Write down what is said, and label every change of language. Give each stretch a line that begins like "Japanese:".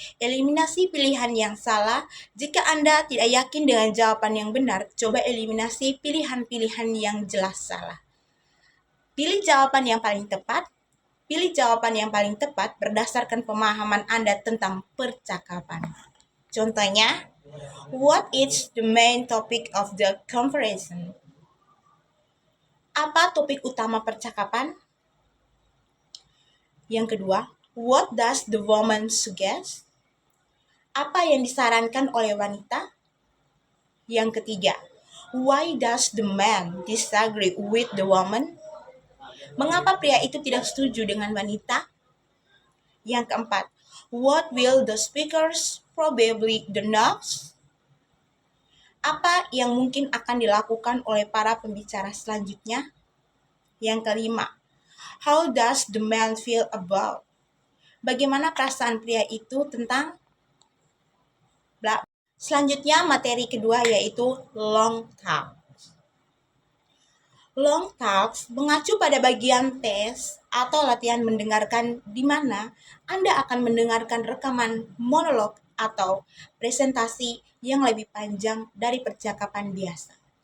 Indonesian: Eliminasi pilihan yang salah. Jika Anda tidak yakin dengan jawaban yang benar, coba eliminasi pilihan-pilihan yang jelas salah. Pilih jawaban yang paling tepat. Pilih jawaban yang paling tepat berdasarkan pemahaman Anda tentang percakapan. Contohnya,
English: what is the main topic of the conversation?
Indonesian: Apa topik utama percakapan? Yang kedua,
English: what does the woman suggest?
Indonesian: Apa yang disarankan oleh wanita? Yang ketiga,
English: why does the man disagree with the woman?
Indonesian: Mengapa pria itu tidak setuju dengan wanita? Yang keempat,
English: what will the speakers probably do next?
Indonesian: Apa yang mungkin akan dilakukan oleh para pembicara selanjutnya? Yang kelima,
English: how does the man feel about?
Indonesian: Bagaimana perasaan pria itu tentang bla. Selanjutnya materi kedua yaitu long talk. Long talks mengacu pada bagian tes atau latihan mendengarkan di mana Anda akan mendengarkan rekaman monolog atau presentasi yang lebih panjang dari percakapan biasa.